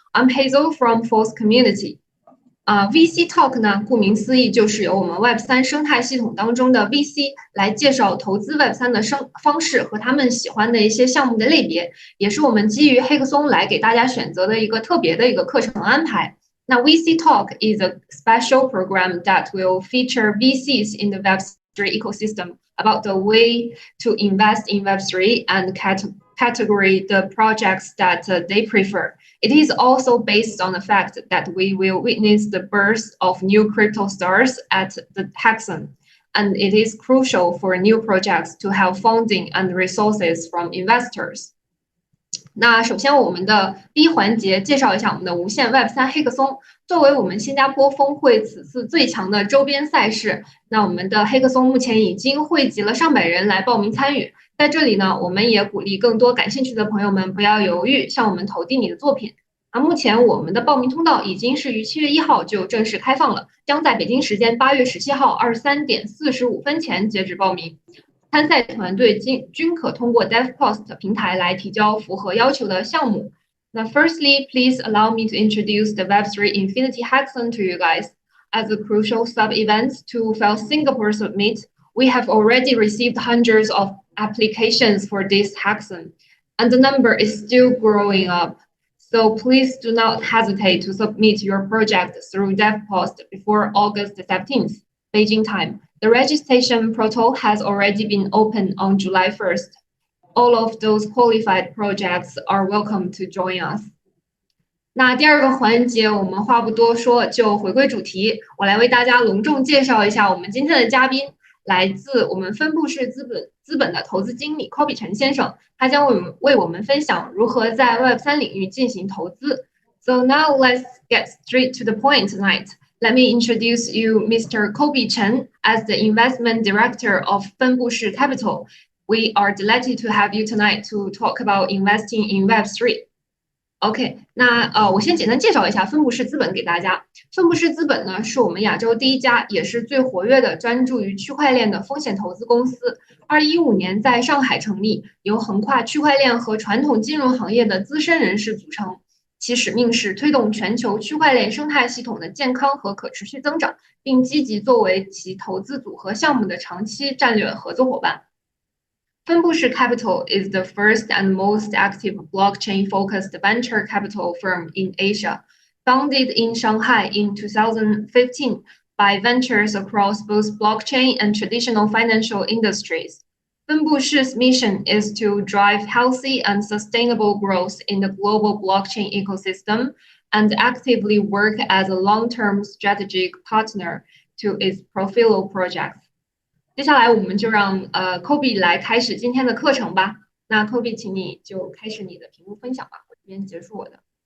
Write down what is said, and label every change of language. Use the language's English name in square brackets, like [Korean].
[English] I'm Hazel from Force Community. [Chinese] VC Talk 呢，顾名思义就是由我们 Web3 生态系统当中的 VC 来介绍投资 Web3 的方式和他们喜欢的一些项目的类别，也是我们基于黑客松来给大家选择的一个特别的一个课程安排。那 [English] VC Talk is a special program that will feature VCs in the Web3 ecosystem about the way to invest in Web3 and category the projects that they prefer. It is also based on the fact that we will witness the birth of new crypto stars at the hackathon, and it is crucial for new projects to have funding and resources from investors. [Chinese] 那首先我们的第一环节介绍一下我们的无限 Web3 黑客松，作为我们新加坡峰会此次最强的周边赛事，那我们的黑客松目前已经汇集了上百人来报名参与。在这里呢，我们也鼓励更多感兴趣的朋友们不要犹豫，向我们投递你的作品。目前我们的报名通道已经是于7月1号就正式开放了，将在北京时间8月17号23点45分前截止报名。参赛团队均可通过 DevPost 平台来提交符合要求的项目。那 [English] Firstly, please allow me to introduce the Web3 Infinity Hackathon to you guys. As a crucial sub-event to FIL-Singapore Summit, we have already received hundreds of applications for this hackathon, and the number is still growing up. So please do not hesitate to submit your project through DevPost before August 17th, Beijing time. The registration portal has already been opened on July 1st. All of those qualified projects are welcome to join us. [Chinese] 那第二个环节，我们话不多说，就回归主题，我来为大家隆重介绍一下我们今天的嘉宾，来自我们分布式资本的投资经理 Kobe 陈先生，他将为我们分享如何在 Web3 领域进行投资。 [English] So now let's get straight to the point tonight. Let me introduce you Mr. Kobe Chen as the investment director of 分布式 Capital. We are delighted to have you tonight to talk about investing in Web3. [Chinese] OK， 那我先简单介绍一下分布式资本给大家。分布式资本呢，是我们亚洲第一家，也是最活跃的专注于区块链的风险投资公司。 2015年在上海成立，由横跨区块链和传统金融行业的资深人士组成。其使命是推动全球区块链生态系统的健康和可持续增长，并积极作为其投资组合项目的长期战略合作伙伴。 [English] 分布式 Capital is the first and most active blockchain-focused venture capital firm in Asia, founded in Shanghai in 2015 by ventures across both blockchain and traditional financial industries. 分布式 mission is to drive healthy and sustainable growth in the global blockchain ecosystem and actively work as a long-term strategic partner to its portfolio projects. [Chinese] 接下来我们就让Kobe 来开始今天的课程吧。那 Kobe， 请你就开始你的屏幕分享吧，我这边结束我的。